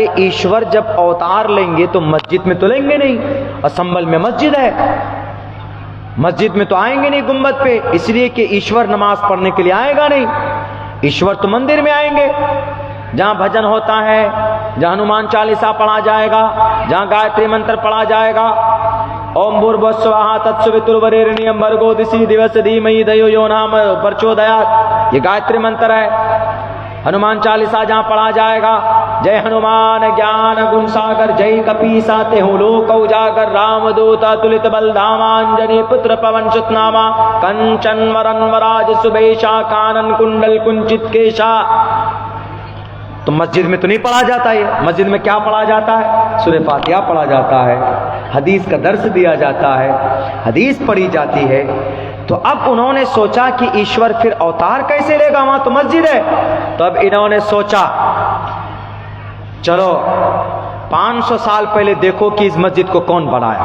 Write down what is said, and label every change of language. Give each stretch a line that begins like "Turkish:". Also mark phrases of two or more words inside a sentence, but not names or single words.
Urdu: ایشور جب اوتار لیں گے تو مسجد میں تو لیں گے نہیں، اسمبل میں مسجد ہے، مسجد میں تو آئیں گے نہیں گنبد پہ، اس لیے کہ ایشور نماز پڑھنے کے لیے آئے گا نہیں، ایشور تو مندر میں آئیں گے، جہاں بھجن ہوتا ہے، جہاں ہنومان چالیسا پڑھا جائے گا، جہاں گایتری منتر پڑھا جائے گا،
Sanskrit: ॐ भूर्भुवःस्वाहा तत्सवितुर्वरेण्यं भर्गो दसी देवस्य धीमहि धियो यो नः प्रचोदयात्,
Urdu: یہ گایتری منتر ہے۔ ہنومان چالیسا جہاں پڑھا جائے گا،
Awadhi: जय हनुमान ज्ञान गुन सागर जय कपीसा तिहु लोक उजागर राम दूता तुलित बल धामांजनी पुत्र पवन सुत नामा कंचन वरन विराज सुबेसा कानन कुंडल कुंचित केसा.
Urdu: تو مسجد میں تو نہیں پڑھا جاتا ہے، مسجد میں کیا پڑھا جاتا ہے؟ سورہ فاتحہ پڑھا جاتا ہے، حدیث کا درس دیا جاتا ہے، حدیث پڑھی جاتی ہے۔ تو اب انہوں نے سوچا کہ ایشور پھر اوتار کیسے لے گا، وہاں تو مسجد ہے۔ تو اب انہوں نے سوچا چلو 500 سال پہلے دیکھو کہ اس مسجد کو کون بنایا۔